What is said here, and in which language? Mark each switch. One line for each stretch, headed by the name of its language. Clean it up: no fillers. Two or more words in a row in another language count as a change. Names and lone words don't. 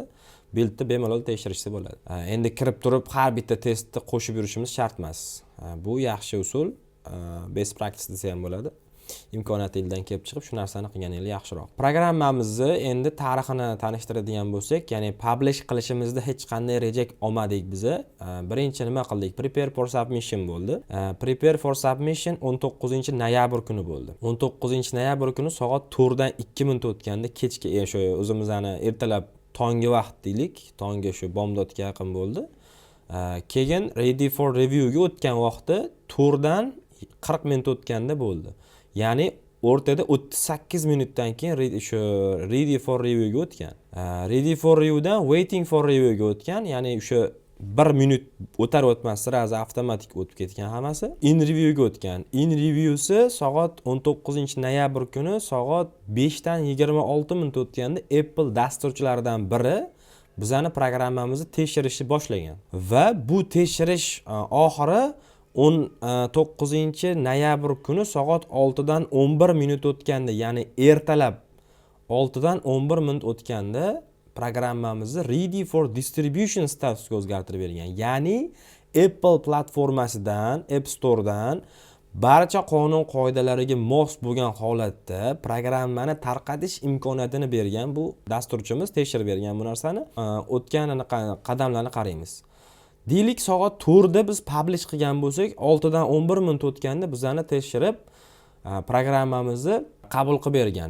Uzbek: Buildni bemalol tekshirishsa bo'ladi. Endi kirib turib har bitta testni qo'shib yurishimiz shart emas. Bu yaxshi usul,
English: best practice
Uzbek: desa ham bo'ladi. Imkoniyatingizdan kelib chiqib shu narsani qilganingiz yaxshiroq. Programmamizni endi tarixini tanishtiradigan bo'lsak, ya'ni publish qilishimizda hech qanday reject olmadik biza. Birinchi nima qildik?
English: Prepare for submission
Uzbek: bo'ldi.
English: Prepare for submission
Uzbek: 19-noyabr kuni bo'ldi. 19-noyabr kuni soat 4 dan 2 minut o'tganda kechki, shu o'zimizni ertalab tongi vaqt deylik, tongi shu bomdodga yaqin bo'ldi. Keyin
English: ready for review
Uzbek: ga o'tgan vaqtda 4 dan 40 minut o'tganda bo'ldi. Ya'ni o'rtada 38 minutdan keyin
English: ready for review
Uzbek: ga o'tgan.
English: Ready for review
Uzbek: dan
English: waiting for review
Uzbek: ga o'tgan, ya'ni o'sha 1 minut o'tar o'tmas sirazi avtomatik o'tib ketgan hammasi.
English: In review
Uzbek: ga o'tgan.
English: In reviewsi
Uzbek: soat 19-noyabr kuni soat 5 dan 26 minut o'tganda Apple dasturchilaridan biri bizani programmamizni tekshirishni boshlagan. Va bu tekshirish oxiri 19-noyabr kuni soat 6 dan 11 minut o'tganda, ya'ni ertalab 6 dan 11 minut o'tganda programmamizni
English: ready for distribution
Uzbek: statusga o'zgartirib bergan. Ya'ni Apple platformasidan, App Store'dan barcha qonun qoidalariga mos bo'lgan holatda programmani tarqatish imkoniyatini bergan bu dasturchimiz, tekshirib bergan bu narsani. O'tgan qadamlarni qaraymiz. Deylik soat 4 da biz publish qilgan bo'lsak, 6 dan 11 minut o'tganda bizani tekshirib programmamizni qabul qilib bergan.